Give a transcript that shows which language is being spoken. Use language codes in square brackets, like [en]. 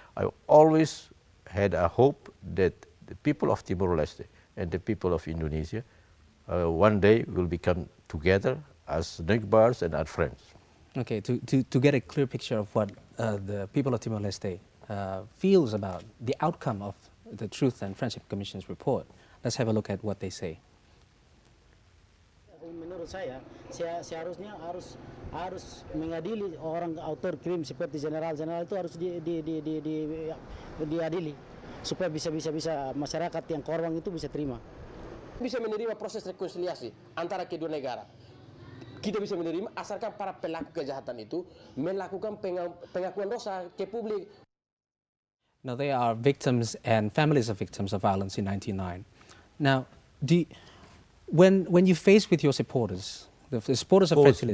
[en] I always had a hope that the people of Timor-Leste and the people of Indonesia one day will become together as neighbors and as friends. Okay, to get a clear picture of what the people of Timor-Leste feels about the outcome of the Truth and Friendship Commission's report, let's have a look at what they say. [id] Menurut saya seharusnya harus mengadili orang autor krim seperti general-general itu harus diadili supaya bisa masyarakat yang korban itu bisa terima. Bisa menerima proses rekonsiliasi antara kedua negara. Kita bisa menerima asalkan para pelaku kejahatan itu melakukan pengakuan dosa ke publik. [en] Now, they are victims and families of victims of violence in 1999. Now, when you face with your supporters, the supporters of Fretilin...